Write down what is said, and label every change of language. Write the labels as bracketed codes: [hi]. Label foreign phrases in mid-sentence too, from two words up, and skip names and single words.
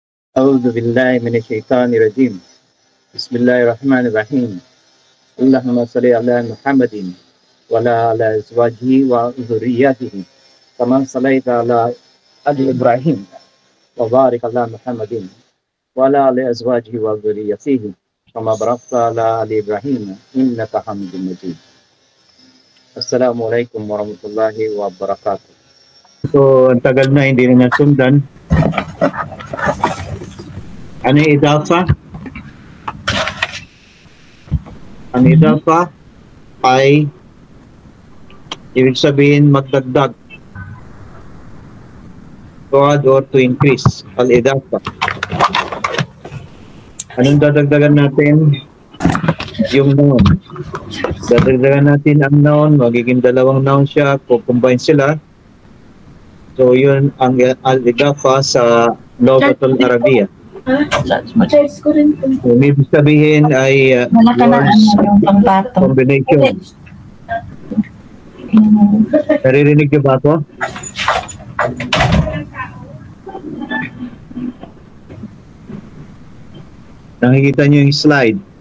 [ar] أعوذ بالله من الشيطان الرجيم بسم الله الرحمن الرحيم اللهم صل على محمد وعلى آل أزواجه وذرياته كما صليت على آل إبراهيم وبارك على محمد وعلى آل أزواجه وذريته كما باركت على آل إبراهيم إنك حميد مجيد. السلام عليكم ورحمة الله وبركاته. [tl] So, ang tagal na hindi na nasundan. Ano yung idafa? Ang idafa ay ibig sabihin magdagdag. [en] To add or to increase. [ar] Al-idafa. [tl] Anong dadagdagan natin? Yung noun. Dadagdagan natin ang noun. Magiging dalawang noun siya. Combine sila. So, yun ang al-idafa sa [ar] لغة العربية. [tl] So, ibig sabihin ay [en] words combination. [tl] Naririnig niyo ba ako? Nakikita niyo yung slide.